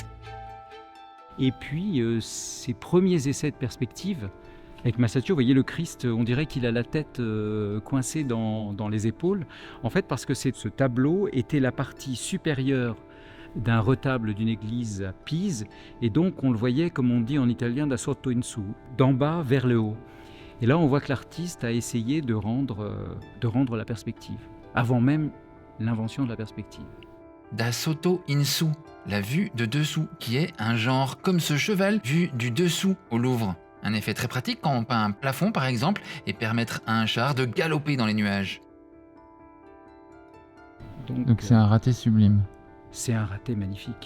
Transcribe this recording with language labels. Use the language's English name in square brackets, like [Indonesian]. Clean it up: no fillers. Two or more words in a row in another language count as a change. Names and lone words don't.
[French] Et puis, ses premiers essais de perspective, avec Masaccio, vous voyez le Christ, on dirait qu'il a la tête coincée dans les épaules. En fait, parce que ce tableau était la partie supérieure d'un retable d'une église à Pise, et donc on le voyait, comme on dit en italien, [Italian] da sotto in su, [French] d'en bas vers le haut. Et là, on voit que l'artiste a essayé de rendre la perspective, avant même l'invention de la perspective. [Italian] Da sotto in su, [French] la vue de dessous, qui est un genre comme ce cheval vu du dessous au Louvre. Un effet très pratique quand on peint un plafond par exemple et permettre à un char de galoper dans les nuages. Donc c'est un raté sublime. C'est un raté magnifique.